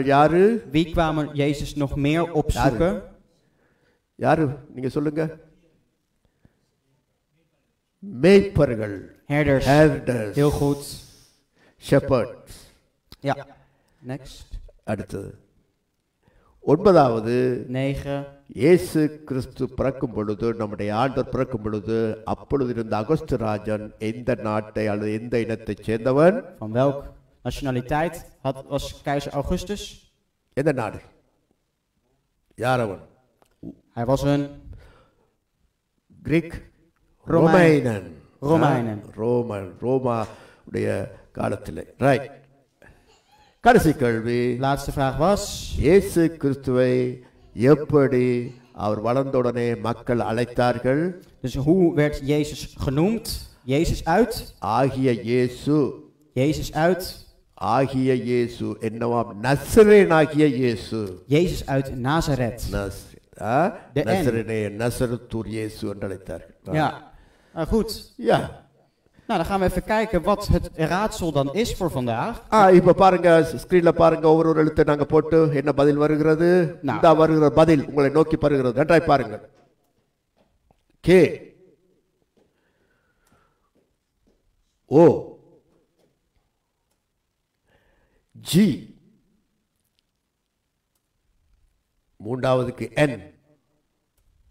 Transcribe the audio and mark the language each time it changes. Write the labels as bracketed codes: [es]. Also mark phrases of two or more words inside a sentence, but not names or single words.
[ta] யாரு? [nl] Wie kwamen Jezus nog meer opzoeken? [ta] யாரு? நீங்க சொல்லுங்க. மேய்ப்பர்கள். [nl] Herders. Herders. Heel goed. Shepherds. Ja. Next. [ta] அடுத்தது 9வது. 9. இயேசு கிறிஸ்து பிறக்கும் பொழுது, நம்முடைய ஆண்டவர் பிறக்கும் பொழுது, அப்பொழுது இருந்த அகஸ்து ராஜன் எந்த நாட்டை அல்லது எந்த இனத்தைச் சேர்ந்தவன்? [nl] Van welk nationaliteit was keizer Augustus? [ta] எந்த நாடு? யார் அவன்? [nl] Hij was een கிரீக். Romeinen. [ta] ரோமா உடைய காலத்தில். ரைட். கடைசி கேள்வி. [nl] Laatste vraag was. [ta] இயேசு கிறிஸ்துவை எப்படி அவர் வளர்ந்தவுடனே மக்கள் அழைத்தார்கள்? [nl] Dus hoe werd Jezus genoemd? Jezus uit. [ta] ஆகிய இயேசு. [nl] Jezus uit. [ta] ஆகிய இயேசு என்னவாம்? நசரேனாகிய இயேசு. [nl] Jezus uit Nazareth. [ta] நசரேனே, நசரத்தூர் இயேசு என்று அழைத்தார்கள். [nl] Ja, goed. Ja. Nou, dan gaan we even kijken wat het raadsel dan is voor vandaag. [ta] இப்ப பாருங்க, ஸ்கிரீன்ல பாருங்க, ஒவ்வொரு எழுத்தை நாங்க போட்டு என்ன பதில் வருகிறது. இந்த வருகிற பதில் உங்களை நோக்கி வருகிறது. நன்றாய் பாருங்க. கே, ஓ, ஜி, மூன்றாவதுக்கு என்,